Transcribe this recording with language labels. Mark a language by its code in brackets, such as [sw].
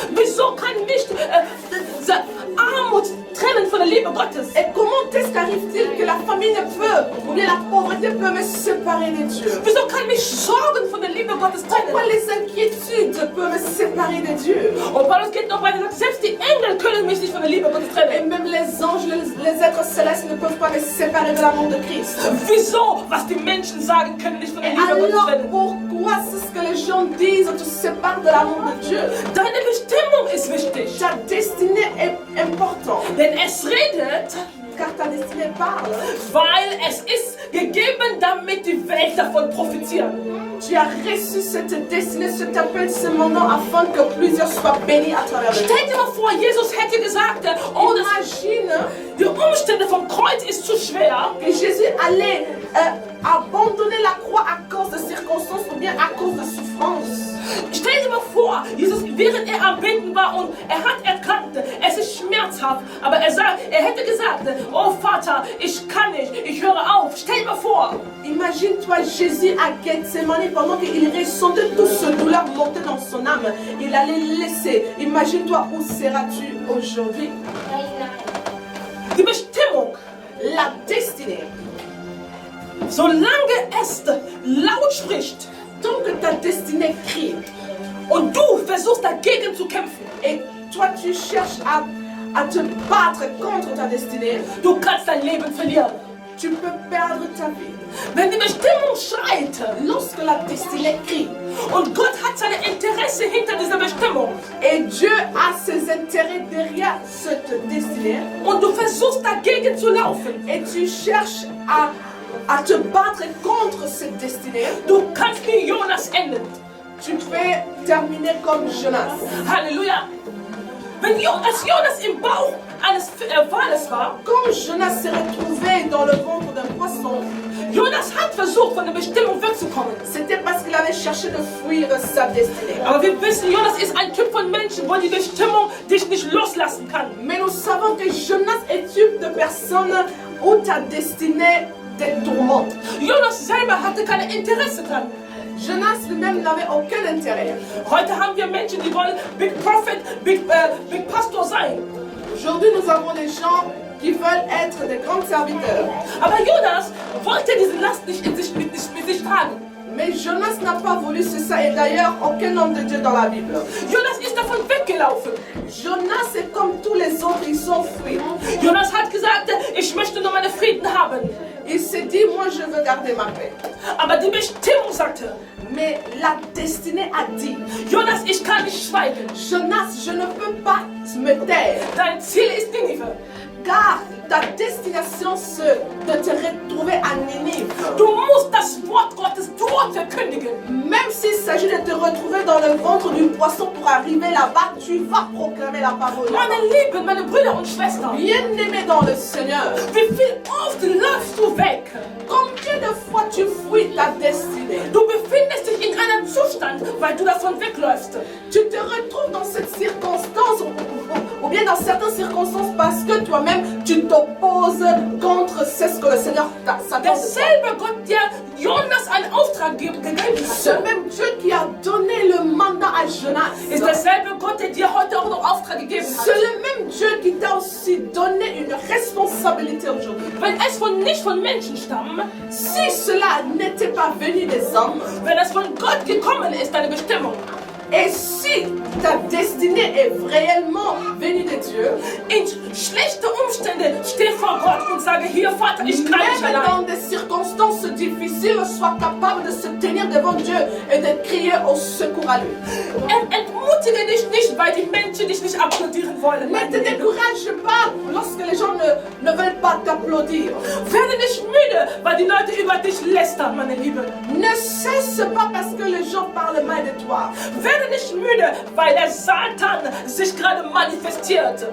[de] Wieso kann mich diese Armut trennen von der Liebe Gottes? [fr] Et comment est-ce qu'arrive-t-il que la famille ne peut, ou bien la pauvreté peut me séparer de Dieu? [de] Wieso kann mich Sorgen von der Liebe Gottes [fr] Pourquoi [de] trennen? [fr] les inquiétudes peuvent me séparer de Dieu? [de] Und Paulus geht noch weiter und sagt, selbst die Engel können mich nicht von der Liebe Gottes [fr] Et [de] trennen. [fr] même les anges, les êtres célestes ne peuvent pas me séparer de l'amour de Christ. [de] Wieso? Was die Menschen sagen, können nicht von der [fr] Et [de] Liebe Gottes [fr] alors [de] trennen. [fr] pourquoi c'est ce que les gens disent, te sépare de l'amour de Dieu? [de] Deine Bestimmung ist wichtig. [fr] Ta destinée est importante, [de] Denn es redet, [fr] car ta destinée parle. [de] weil es ist gegeben, damit die Welt davon profitiert. [fr] Tu as reçu cette destinée, cet appel, ce moment afin que plusieurs soient bénis à travers le [de] Stell dir mal vor, Jesus hätte gesagt, oh, [fr] Imagine [de] die Umstände vom Kreuz ist zu schwer. [fr] que Jésus allait abandonner la croix à cause de circonstances ou bien à cause de souffrances. [de] Stell dir mal vor, Jesus, während er am Beten war und er hat erkannt, es ist schmerzhaft, aber er hätte gesagt, oh Vater, ich kann nicht, ich höre auf. Stell dir mal vor. [fr] Imagine-toi Jésus à Gethsemane pendant qu'il ressentait toute cette douleur monter dans son âme. Il allait laisser. Imagine-toi où seras-tu aujourd'hui? [de] Die Bestimmung, [fr] La destinée. [de] solange es laut spricht [fr] Tant que ta destinée crie [de] und du versuchst dagegen zu kämpfen, [fr] et toi tu cherches à te battre contre ta destinée, [de] du kannst dein Leben verlieren. [fr] tu peux perdre ta vie. [de] Wenn die Bestimmung schreit [fr] Lorsque la destinée crie [de] und Gott hat seine Interesse hinter dieser Bestimmung [fr] et Dieu a ses intérêts derrière cette destinée [de] und du versuchst dagegen zu laufen, [fr] et tu cherches à te battre contre cette destinée, [de] du kannst wie Jonas enden. [fr] tu peux terminer comme Jonas. Halleluja. [de] Wenn Jonas im Bauch eines Wales war, [fr] Quand Jonas s'est retrouvé dans le ventre d'un poisson, [de] Jonas hat versucht, von der Bestimmung wegzukommen. [fr] c'était parce qu'il avait cherché de fuir sa destinée. [de] Aber wir wissen, Jonas ist ein Typ von Menschen, wo die Bestimmung dich nicht loslassen kann. [fr] Mais nous savons que Jonas est type de personne où ta destinée te tourmente. [de] Jonas selber hatte kein Interesse dran. [fr] Jonas lui-même n'avait aucun intérêt. [de] Heute haben wir Menschen, die wollen [en] Big Prophet, Big Pastor [de] sein. [fr] Aujourd'hui, nous avons des gens qui veulent être des grands serviteurs. [de] Aber Jonas wollte diese Last nicht mit sich tragen. [fr] Mais Jonas n'a pas voulu ça et d'ailleurs aucun homme de Dieu dans la Bible. [de] Jonas ist davon weggelaufen. [fr] Jonas est comme tous les autres, ils sont fuis. [de] Jonas hat gesagt, ich möchte nur meine Frieden haben. [fr] Il s'est dit, moi je veux garder ma paix. [de] Aber die Bestimmung sagte, [fr] Mais la destinée a dit, [de] Jonas, ich kann nicht schweigen. [fr] Jonas, je ne peux pas me taire. [de] Dein Ziel ist Ninive. [fr] Car ta destination c'est de te retrouver à Ninive. [de] Du musst das Wort Gottes dort verkündigen. [fr] Même s'il s'agit de te retrouver dans le ventre du poisson pour arriver là-bas, tu vas proclamer la parole. [de] Meine Lieben, meine Brüder und Schwestern, [fr] Bien-aimé dans le Seigneur, [de] wie viel oft läufst du weg? [fr] combien de fois tu fuis ta destinée? [de] Du befindest dich in einem Zustand, weil du davon wegläufst. [fr] Tu te retrouves dans cette circonstance ou bien dans certaines circonstances parce que toi-même tu t'opposes contre ce que le Seigneur s'attend de toi. [de] Derselbe Gott, der Jonas einen Auftrag gegeben [fr] Ce [de] hat, [fr] même Dieu qui a donné le mandat à Jonas, [de] ist derselbe Gott, der dir heute auch noch Auftrag gegeben [fr] c'est [de] hat. [fr] le même Dieu qui t'a aussi donné une responsabilité aujourd'hui. [de] Wenn es nicht von Menschen stammt, [fr] Si cela n'était pas venu des hommes, [de] wenn es von Gott gekommen ist, deine Bestimmung, [fr] et si ta destinée est réellement venue de Dieu, [de] in schlechte Umstände steh vor Gott und sage, hier Vater, ich kann nicht [fr] même dans [de] allein. [fr] des circonstances difficiles, sois capable de se tenir devant Dieu et de crier au secours à lui. [de] Entmutige dich nicht, weil die Menschen dich nicht applaudieren wollen. [fr] Ne te décourage pas lorsque les gens ne veulent pas t'applaudir. [de] Werde nicht müde, weil die Leute über dich lästern, meine Lieben. [fr] Ne cesse pas parce que les gens parlent mal de toi. [de] Werde nicht müde, weil der Satan sich gerade manifestiert.